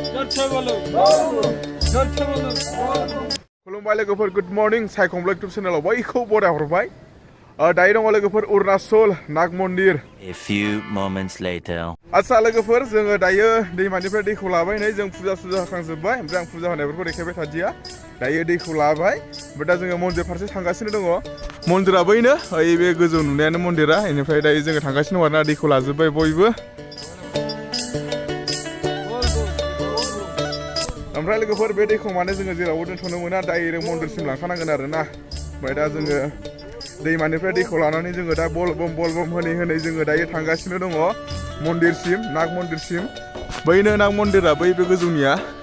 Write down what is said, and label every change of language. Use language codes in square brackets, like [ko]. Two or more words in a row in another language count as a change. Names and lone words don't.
[brx] खुलुमबाय लोगोफोर [en] good morning [brx] साइखं ब्लग इउटुब चेनेलाव बयखौबो बराय हरबाय दायो दङ लोगोफोर अरुणाचल नाग मन्दिर [en] A few moments later [brx] आच्छा लोगोफोर जोङो दायो दैमानिफ्राय दैखौ लाबाय नै जों फुजा होखांजोबबाय ओमफ्राय आं फुजा होनायफोरखौ देखायबाय थादिया दायो दैखौ लाबाय ओमफ्राय दा जोङो मन्दिर फारसे थांगासिनो दङ मन्दिरा बैनो ओइ बे गोजौ नुनायानो मन्दिरा बेनिफ्राय दायो जोङो थांगासिनो दङ आरोना दैखौ लाजोबबाय बयबो ओमफ्राय लोगोफोर बे दैखौ माने जोङो जेरावबो दोनथ'नो मोना डाइरेक्ट मन्दिरसिम लांखानांगोन आरोना ओमफ्राय दा जोङो दैमानिफ्राय दैखौ लानानै जोङो दा बल बम होनै होनै जोङो दायो थांगासिनो दङ मन्दिरसिम नाग मन्दिरसिम बैनो नाग मन्दिरा बै बे गोजौनिया